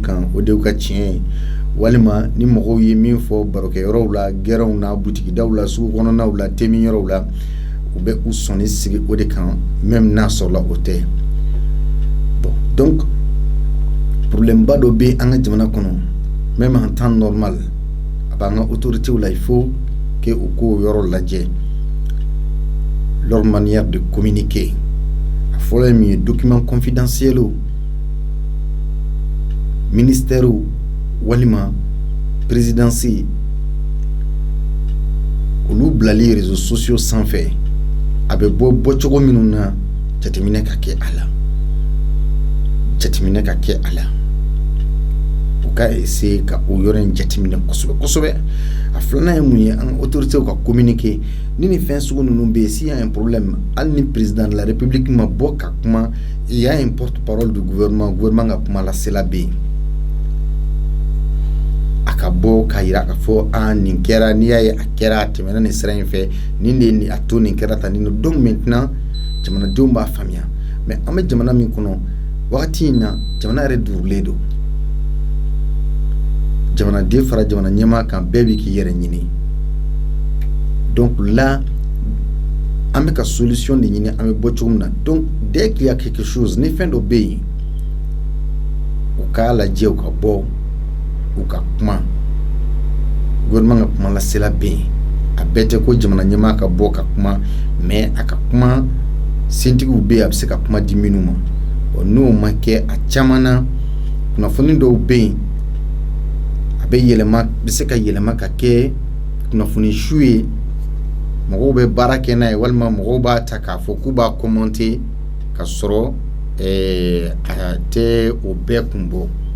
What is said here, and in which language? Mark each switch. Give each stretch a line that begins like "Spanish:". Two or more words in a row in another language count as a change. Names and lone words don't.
Bambara: kan o de y'u ka tiɲɛ ye walima ni mɔgɔw ye min fɔ barokɛyɔrɔw la gɛrɛnw na butikidaw la sugu kɔnɔnaw la temiyɔrɔw la u bɛ u sɔnni sigi o de kan même n'a sɔrɔla o tɛ bon
French: donc problème
Bambara: ba dɔ bɛ an ka jamana kɔnɔ
French: même en temps normal
Bambara: a b'an ka autorités la
French: il faut que
Bambara: u k'o yɔrɔ lajɛ
French: leur manière de communiquer
Bambara: a fɔlɔ ye min ye
French: document confidentiel
Bambara: o ministère o walima présidence olu bilali
French: réseaux sociaux
Bambara: sanfɛ a bɛ bɔcogo minnu na jateminɛ ka kɛ a la u ka essayer ka o yɔrɔ in jateminɛ kosɛbɛ a filanan ye mun ye an ka autorités ka communiquer ni fɛn sugu ninnu bɛ yen
French: s'il y a un problème
Bambara: hali ni
French: président de la république
Bambara: ma bɔ ka kuma
French: il y a un porte-parole du gouvernement
Bambara: ka kuma lasela bɛ yen a ka bɔ k'a jira k'a fɔ nin kɛra n'i y'a ye a kɛra a tɛmɛna nin sira in fɛ nin de ye a to nin kɛra tan nin
French: donc maintenant
Bambara: jamanadenw b'a faamuya mais an bɛ jamana min kɔnɔ wagati in na jamana yɛrɛ durulen don jamanaden fara jamana ɲɛma kan bɛɛ bɛ k'i yɛrɛ ɲini
French: donc là
Bambara: an bɛ ka solution de ɲini an bɛ bɔ cogo min na
French: donc dès qu'il y a quelque chose
Bambara: ni fɛn dɔ bɛ yen u k'a lajɛ u ka bɔ u ka kuma gouvernement ka kuma lasela bɛ yen a bɛɛ tɛ ko jamana ɲɛma ka bɔ ka kuma mais a ka kuma sentigiw bɛ yen a bɛ se ka kuma di minnu ma bon n'o ma kɛ a caman na kunnafoni dɔw bɛ yen a bɛ se ka yɛlɛma ka kɛ kunnafoni su ye mɔgɔw bɛ baara kɛ n'a ye walima mɔgɔw b'a ta k'a fɔ k'u b'a commenter ka sɔrɔ a tɛ o bɛɛ kun bɔ